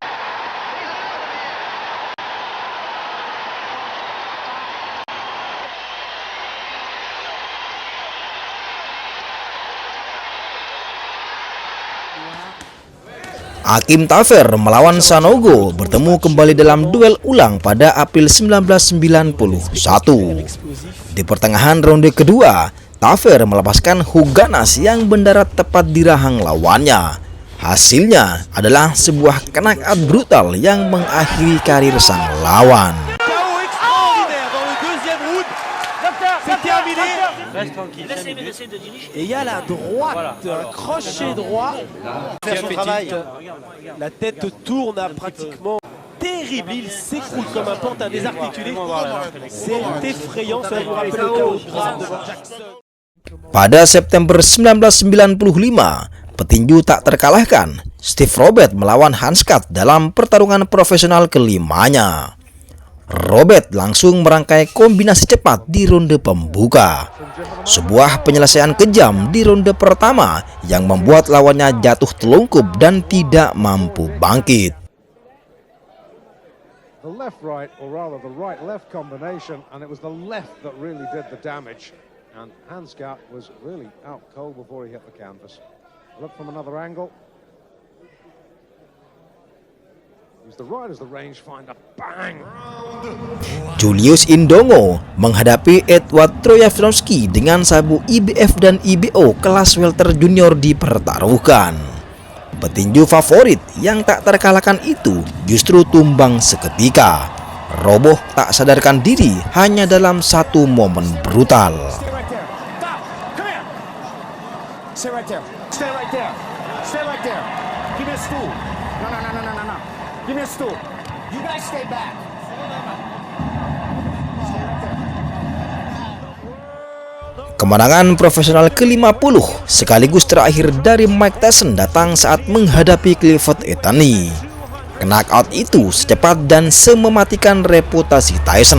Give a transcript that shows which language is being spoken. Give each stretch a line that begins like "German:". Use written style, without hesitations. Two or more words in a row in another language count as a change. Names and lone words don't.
Indonesian: Akim Tafer melawan Sanogo bertemu kembali dalam duel ulang pada April 1991. Di pertengahan ronde kedua, Tafer melepaskan hook ganas yang mendarat tepat di rahang lawannya. Hasilnya adalah sebuah knockout brutal yang mengakhiri karir sang lawan.
French: Et il y a la droite, un crochet droit. Faire son travail. La tête tourne à pratiquement terrible. Il s'écroule comme un pantin désarticulé. C'est effrayant. Ça vous rappelle le chaos grave de Jackson.
Indonesian: Pada September 1995, petinju tak terkalahkan Steve Robert melawan Hans Katt dalam pertarungan profesional kelimanya. Robert langsung merangkai kombinasi cepat di ronde pembuka. Sebuah penyelesaian kejam di ronde pertama yang membuat lawannya jatuh telungkup dan tidak mampu bangkit.
English: The left-right, or rather the right-left combination, and it was the left that really did the damage. And Hans Katt was really out cold before he hit the canvas. Look from another angle. Use the right as the rangefinder. Bang!
Indonesian: Julius Indongo menghadapi Edward Trojanowski dengan sabu IBF dan IBO kelas welter junior dipertaruhkan. Petinju favorit yang tak terkalahkan itu justru tumbang seketika. Roboh tak sadarkan diri hanya dalam satu momen brutal.
English: Stay right there. Stay right there. Stay right there. Give me a stool. No. Give me a stool. You guys stay back.
Indonesian: Kemenangan profesional ke-50 sekaligus terakhir dari Mike Tyson datang saat menghadapi Clifford Anthony. Knockout itu secepat dan semematikan reputasi Tyson.